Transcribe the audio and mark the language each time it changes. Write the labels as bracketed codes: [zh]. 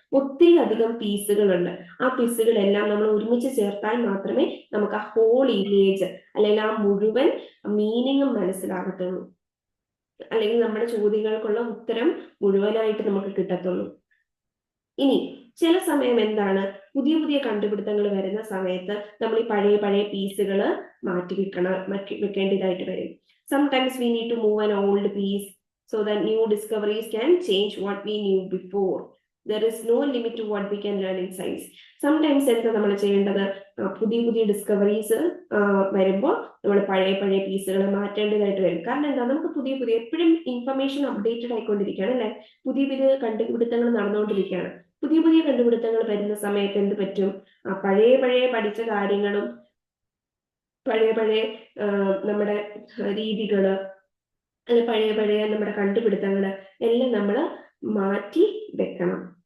[ml] ഒത്തിരി അധികം പീസുകളുണ്ട്. ആ പീസുകളെല്ലാം നമ്മൾ ഒരുമിച്ച് ചേർത്താൽ മാത്രമേ നമുക്ക് ആ ഹോൾ ഇമേജ് അല്ലെങ്കിൽ ആ മുഴുവൻ മീനിങ്ങും മനസ്സിലാകത്തുള്ളൂ, അല്ലെങ്കിൽ നമ്മുടെ ചോദ്യങ്ങൾക്കുള്ള ഉത്തരം മുഴുവനായിട്ട് നമുക്ക് കിട്ടത്തുള്ളൂ. ഇനി ചില സമയം എന്താണ്, പുതിയ പുതിയ കണ്ടുപിടുത്തങ്ങൾ വരുന്ന സമയത്ത് നമ്മൾ ഈ പഴയ പീസുകൾ മാറ്റി വെക്കേണ്ടതായിട്ട് വരും. [en] Sometimes we need to move an old piece so that new discoveries can change what we knew before. There is no limit to what we can learn in science. [ml] Sometimes എന്താ നമ്മൾ ചെയ്യേണ്ടത്, പുതിയ ഡിസ്കവറീസ് വരുമ്പോൾ നമ്മൾ പഴയ പീസുകൾ മാറ്റേണ്ടതായിട്ട് വരും. കാരണം എന്താ, നമുക്ക് പുതിയ എപ്പോഴും ഇൻഫർമേഷൻ അപ്ഡേറ്റഡ് ആയിക്കൊണ്ടിരിക്കുകയാണ് അല്ലെ. പുതിയ കണ്ടുപിടുത്തങ്ങൾ നടന്നുകൊണ്ടിരിക്കുകയാണ്. പുതിയ കണ്ടുപിടുത്തങ്ങൾ വരുന്ന സമയത്ത് എന്ത് പറ്റും, പഴയ പഠിച്ച കാര്യങ്ങളും പഴയ നമ്മുടെ രീതികള് അല്ലെ പഴയ നമ്മുടെ കണ്ടുപിടുത്തങ്ങള് എല്ലാം നമ്മൾ മാറ്റി വെക്കണം.